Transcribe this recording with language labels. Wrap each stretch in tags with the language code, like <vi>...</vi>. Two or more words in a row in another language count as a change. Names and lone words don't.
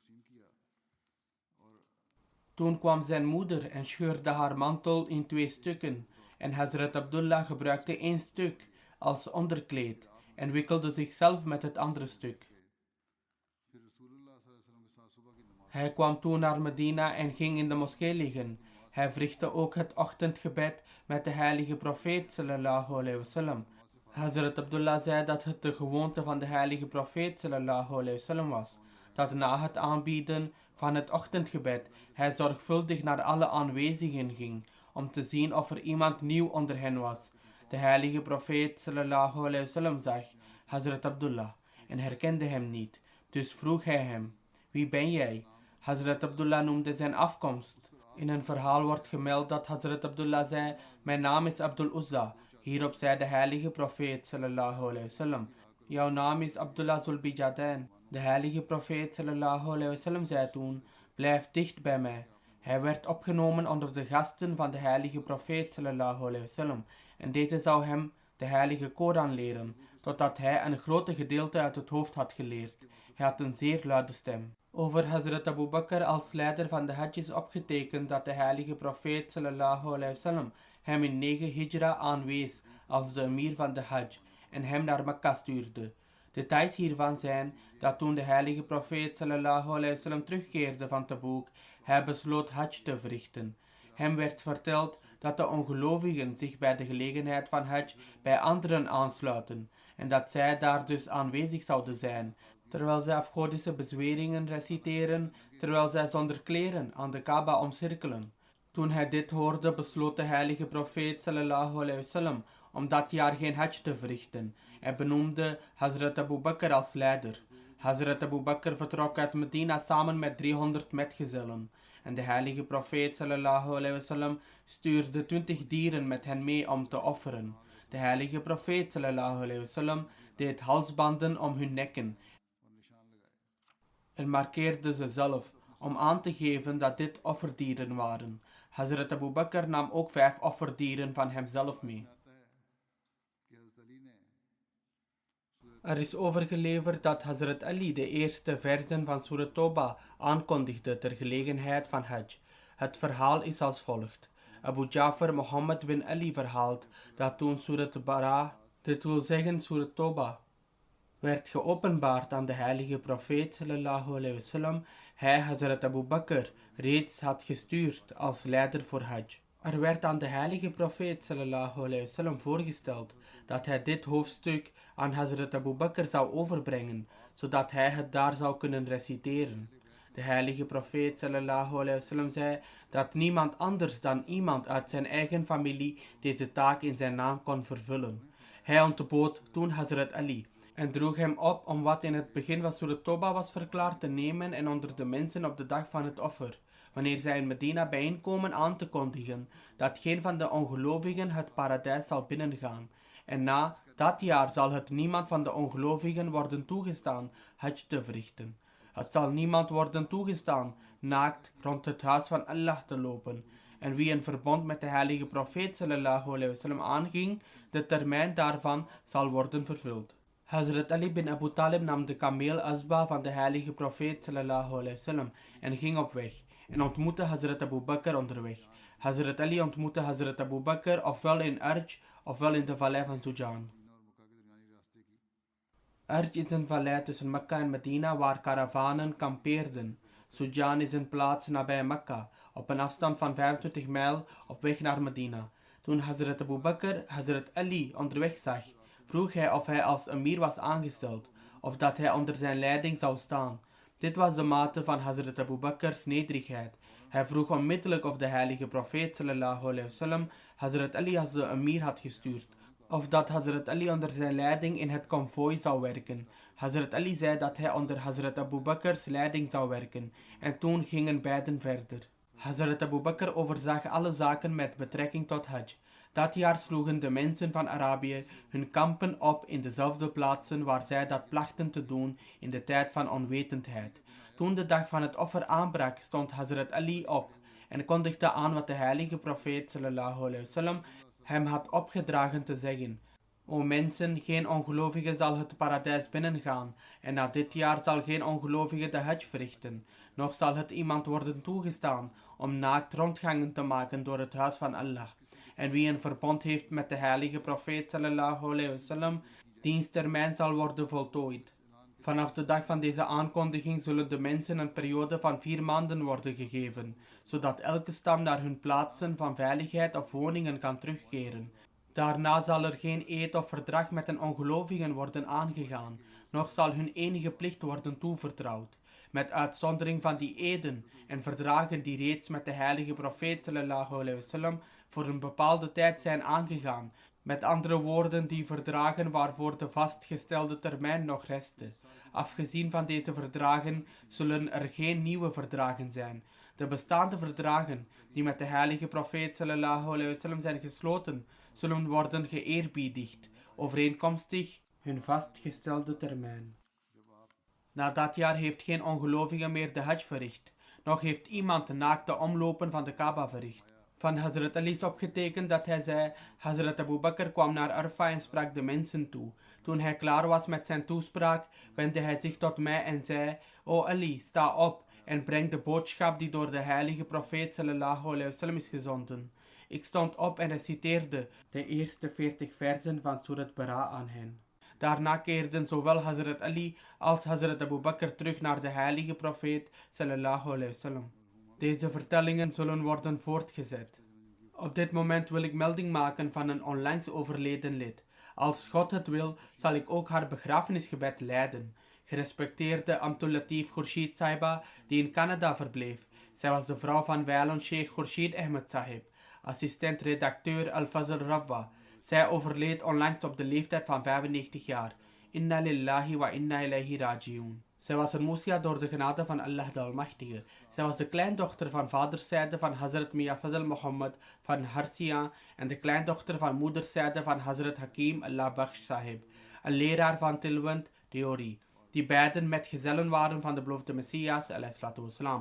<nl>Toen kwam zijn moeder en scheurde haar mantel in 2 stukken en Hazrat Abdullah gebruikte 1 stuk als onderkleed en wikkelde zichzelf met het andere stuk. Hij kwam toen naar Medina en ging in de moskee liggen. Hij verrichtte ook het ochtendgebed met de heilige profeet</nl> <ar>صلى الله عليه وسلم.</ar> <nl>Hazrat Abdullah zei dat het de gewoonte van de heilige profeet</nl> <ar>صلى الله عليه وسلم</ar> <nl>was, dat na het aanbieden van het ochtendgebed hij zorgvuldig naar alle aanwezigen ging om te zien of er iemand nieuw onder hen was. De heilige profeet</nl> <ar>صلى الله عليه وسلم</ar> <nl>zag Hazrat Abdullah en herkende hem niet, dus vroeg hij hem: wie ben jij? Hazrat Abdullah noemde zijn afkomst. In een verhaal wordt gemeld dat Hazrat Abdullah zei: mijn naam is Abdul Uzza. Hierop zei de heilige profeet</nl> <ar>صلى الله عليه وسلم:</ar> <nl>jouw naam is Abdullah Zulbijadain. De heilige profeet</nl> <ar>صلى الله عليه وسلم</ar> <nl>zei toen: blijf dicht bij mij. Hij werd opgenomen onder de gasten van de heilige profeet</nl> <ar>صلى الله عليه وسلم</ar> <nl>en deze zou hem de heilige Koran leren, totdat hij een grote gedeelte uit het hoofd had geleerd. Hij had een zeer luide stem. Over Hazrat Abu Bakr als leider van de Hajj is opgetekend dat de heilige profeet</nl> <ar>صلى الله عليه وسلم</ar> <nl>hem in 9 hijra aanwees als de emir van de Hajj en hem naar Mekka stuurde. Details hiervan zijn dat toen de heilige profeet</nl> <ar>صلى الله عليه وسلم</ar> <nl>terugkeerde van Tabuk, hij besloot Hajj te verrichten. Hem werd verteld dat de ongelovigen zich bij de gelegenheid van Hajj bij anderen aansluiten en dat zij daar dus aanwezig zouden zijn, terwijl zij afgodische bezweringen reciteren, terwijl zij zonder kleren aan de Kaaba omcirkelen. Toen hij dit hoorde, besloot de heilige profeet</nl> <ar>صلى الله عليه وسلم</ar> <nl>om dat jaar geen Hajj te verrichten en benoemde Hazrat Abu Bakr als leider. Hazrat Abu Bakr vertrok uit Medina samen met 300 metgezellen en de heilige profeet</nl> <ar>صلى الله عليه وسلم</ar> <nl>stuurde 20 dieren met hen mee om te offeren. De heilige profeet</nl> <ar>صلى الله عليه وسلم</ar> <nl>deed halsbanden om hun nekken en markeerde ze zelf om aan te geven dat dit offerdieren waren. Hazrat Abu Bakr nam ook 5 offerdieren van hemzelf mee. Er is overgeleverd dat Hazrat Ali de eerste versen van Surat Toba aankondigde ter gelegenheid van Hajj. Het verhaal is als volgt. Abu Ja'far Muhammad bin Ali verhaalt dat toen Surat Bara, dit wil zeggen Surat Toba, werd geopenbaard aan de heilige profeet</nl> <ar>صلى الله عليه وسلم,</ar> <nl>hij Hazrat Abu Bakr reeds had gestuurd als leider voor Hajj. Er werd aan de heilige profeet</nl> <ar>صلى الله عليه وسلم</ar> <nl>voorgesteld dat hij dit hoofdstuk aan Hazrat Abu Bakr zou overbrengen, zodat hij het daar zou kunnen reciteren. De heilige profeet</nl> <ar>صلى الله عليه وسلم</ar> <nl>zei dat niemand anders dan iemand uit zijn eigen familie deze taak in zijn naam kon vervullen. Hij ontbood toen Hazrat Ali en droeg hem op om wat in het begin van Surat Toba was verklaard te nemen en onder de mensen op de dag van het offer, wanneer zij in Medina bijeenkomen, aan te kondigen dat geen van de ongelovigen het paradijs zal binnengaan. En na dat jaar zal het niemand van de ongelovigen worden toegestaan Hajj te verrichten. Het zal niemand worden toegestaan naakt rond het huis van Allah te lopen. En wie een verbond met de heilige profeet</nl> <ar>صلى الله عليه وسلم</ar> <nl>aanging, de termijn daarvan zal worden vervuld. Hazrat Ali bin Abu Talib nam de kameel Asba van de heilige profeet</nl> <ar>صلى الله عليه وسلم</ar> <nl>en ging op weg en ontmoette Hazrat Abu Bakr onderweg. Hazrat Ali ontmoette Hazrat Abu Bakr ofwel in Arj ofwel in de vallei van Sujan. Arj is een vallei tussen Mekka en Medina waar karavanen kampeerden. Sujan is een plaats nabij Mekka, op een afstand van 25 mijl op weg naar Medina. Toen Hazrat Abu Bakr Hazrat Ali onderweg zag, vroeg hij of hij als emir was aangesteld, of dat hij onder zijn leiding zou staan. Dit was de mate van Hazrat Abu Bakr's nederigheid. Hij vroeg onmiddellijk of de heilige profeet</nl> <ar>صلى الله عليه وسلم</ar> <nl>Hazrat Ali als de emir had gestuurd, of dat Hazrat Ali onder zijn leiding in het konvooi zou werken. Hazrat Ali zei dat hij onder Hazrat Abu Bakr's leiding zou werken, en toen gingen beiden verder. Hazrat Abu Bakr overzag alle zaken met betrekking tot Hajj. Dat jaar sloegen de mensen van Arabië hun kampen op in dezelfde plaatsen waar zij dat plachten te doen in de tijd van onwetendheid. Toen de dag van het offer aanbrak, stond Hazrat Ali op en kondigde aan wat de heilige profeet</nl> <ar>صلى الله عليه وسلم</ar> <nl>hem had opgedragen te zeggen. O mensen, geen ongelovige zal het paradijs binnengaan, en na dit jaar zal geen ongelovige de Hajj verrichten, noch zal het iemand worden toegestaan om naakt rondgangen te maken door het huis van Allah. En wie een verbond heeft met de heilige profeet</nl> <ar>صلى الله عليه وسلم,</ar> <nl>diens termijn zal worden voltooid. Vanaf de dag van deze aankondiging zullen de mensen een periode van 4 maanden worden gegeven, zodat elke stam naar hun plaatsen van veiligheid of woningen kan terugkeren. Daarna zal er geen eed of verdrag met een ongelovigen worden aangegaan, noch zal hun enige plicht worden toevertrouwd, met uitzondering van die eden en verdragen die reeds met de heilige profeet</nl> <ar>صلى الله عليه وسلم</ar> <nl>voor een bepaalde tijd zijn aangegaan, met andere woorden die verdragen waarvoor de vastgestelde termijn nog restte. Afgezien van deze verdragen zullen er geen nieuwe verdragen zijn. De bestaande verdragen die met de heilige profeet</nl> <ar>صلى الله عليه وسلم</ar> <nl>zijn gesloten, zullen worden geëerbiedigd, overeenkomstig hun vastgestelde termijn. Na dat jaar heeft geen ongelovige meer de hajj verricht, nog heeft iemand naakt de omlopen van de Kaaba verricht. Van Hazrat Ali is opgetekend dat hij zei: Hazrat Abu Bakr kwam naar Arfa en sprak de mensen toe. Toen hij klaar was met zijn toespraak, wendde hij zich tot mij en zei: O Ali, sta op en breng de boodschap die door de heilige profeet</nl> <ar>صلى الله عليه وسلم</ar> <nl>is gezonden. Ik stond op en reciteerde de eerste 40 versen van Surat Bara aan hen. Daarna keerden zowel Hazrat Ali als Hazrat Abu Bakr terug naar de heilige profeet</nl> <ar>صلى الله عليه وسلم.</ar> <nl>Deze vertellingen zullen worden voortgezet. Op dit moment wil ik melding maken van een onlangs overleden lid. Als God het wil, zal ik ook haar begrafenisgebed leiden. Gerespecteerde Abdul Latif Khurshid Sahiba, die in Canada verbleef. Zij was de vrouw van wijlen Sheikh Khurshid Ahmed Sahib, assistent-redacteur Al-Fazl Rabwa. Zij overleed onlangs op de leeftijd van 95 jaar.</nl> <ar>إنا لله وإنا إليه راجعون.</ar> <nl>Zij was een moesja door de genade van Allah de Almachtige. Zij was de kleindochter van vaderszijde van Hazrat Mia Fazl Muhammad van Harsiya en de kleindochter van moederszijde van Hazrat Hakim Allah Bakhsh Sahib, een leraar van Tilwant Deori, die beiden metgezellen waren van de beloofde Messias ﷺ.</nl>